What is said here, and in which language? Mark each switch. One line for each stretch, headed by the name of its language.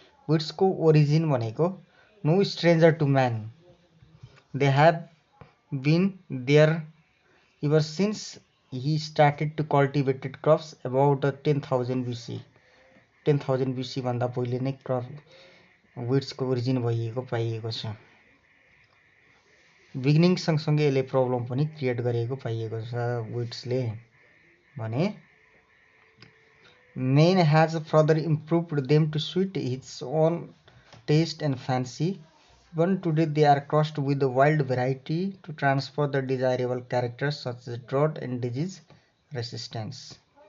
English: विड्सको ओरिजिन भनेको no stranger to man. They have been there ever since he started to cultivated crops about 10,000 BC.
Nepali: 10,000 BC भन्दा पहिले नै crop विड्सको origin भइएको पाइएको छ. Beginning सँगसँगै यसले प्रब्लम पनि क्रिएट गरेको पाइएको छ विड्सले भने
English: man has further improved them to suit his own taste and fancy. Even today they are crossed with the wild variety to transfer the desirable characters such as drought and disease resistance.